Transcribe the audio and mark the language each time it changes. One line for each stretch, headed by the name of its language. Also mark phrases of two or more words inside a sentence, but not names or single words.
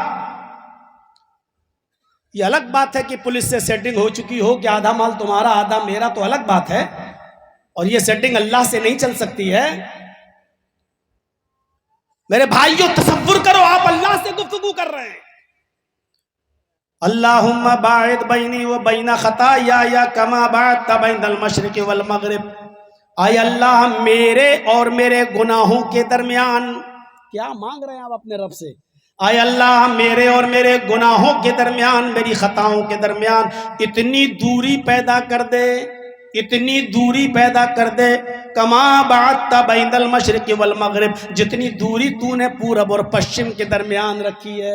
Urdu: یہ الگ بات ہے کہ پولیس سے سیٹنگ ہو چکی ہو کہ آدھا مال تمہارا آدھا میرا، تو الگ بات ہے، اور یہ سیٹنگ اللہ سے نہیں چل سکتی ہے۔ میرے بھائیوں تصور کرو آپ اللہ سے گفتگو کر رہے ہیں۔
Arabic: اللہم باعد بینی و بین خطایا کما باعدت بین المشرق والمغرب۔
Urdu: آئے اللہ میرے اور میرے گناہوں کے درمیان، کیا مانگ رہے ہیں آپ اپنے رب سے؟ آئے اللہ میرے اور میرے گناہوں کے درمیان، میری خطاؤں کے درمیان اتنی دوری پیدا کر دے، اتنی دوری پیدا کر دے،
Arabic: کما باعدت بین المشرق والمغرب،
Urdu: جتنی دوری تو نے پورب اور پشچم کے درمیان رکھی ہے۔